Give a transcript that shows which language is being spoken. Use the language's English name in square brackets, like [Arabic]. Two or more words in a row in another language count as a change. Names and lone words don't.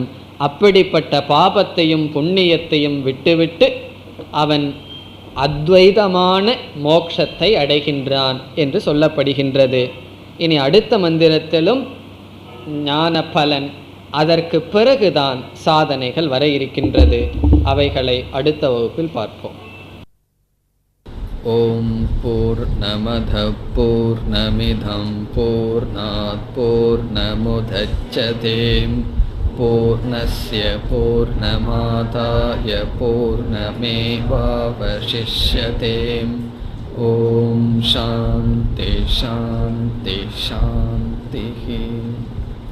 [Tamil] அப்படிப்பட்ட பாபத்தையும் புண்ணியத்தையும் விட்டுவிட்டு அவன் அத்வைதமான மோட்சத்தை அடைகின்றான் என்று சொல்லப்படுகின்றது. இனி அடுத்த மந்திரத்திலும் ஞான பலன், அதற்கு பிறகுதான் சாதனைகள் வர இருக்கின்றது. அவைகளை அடுத்த வகுப்பில் பார்ப்போம். [Sanskrit] ॐ पूर्णमदः पूर्णमिदं पूर्णात् पूर्णमुदच्यते पूर्णस्य पूर्णमादाय पूर्णमेवावशिष्यते. ॐ शान्तिः शान्तिः शान्तिः.